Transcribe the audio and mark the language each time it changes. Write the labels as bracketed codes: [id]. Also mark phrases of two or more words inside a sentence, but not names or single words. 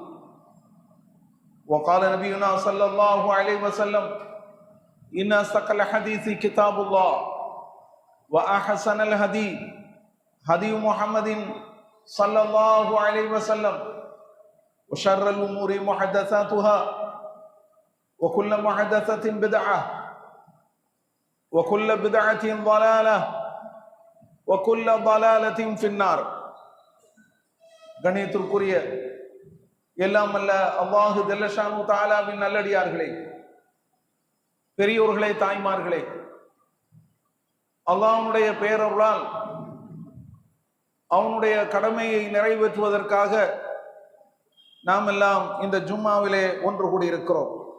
[ar] وقال نبينا صلى الله عليه وسلم إن أصدق الحديث كتاب الله وأحسن الهدي هدي محمد صلى الله عليه وسلم وشر الأمور محدثاتها وكل محدثة بدعة وكل بدعة ضلالة وكل ضلالة في النار. [ta] கண்ணியத்திற்குரிய எல்லாம் அல்ல [ar] الله جل شأنه [ta] தஆலாவின் நல்லடியார்களே, பெரியோர்களே, தாய்மார்களே, அல்லாஹ்வுடைய பேரருளால் அவனுடைய கடமையை நிறைவேற்றுவதற்காக நாம் எல்லாம் இந்த ஜும்மாவிலே ஒன்று கூடியிருக்கிறோம்.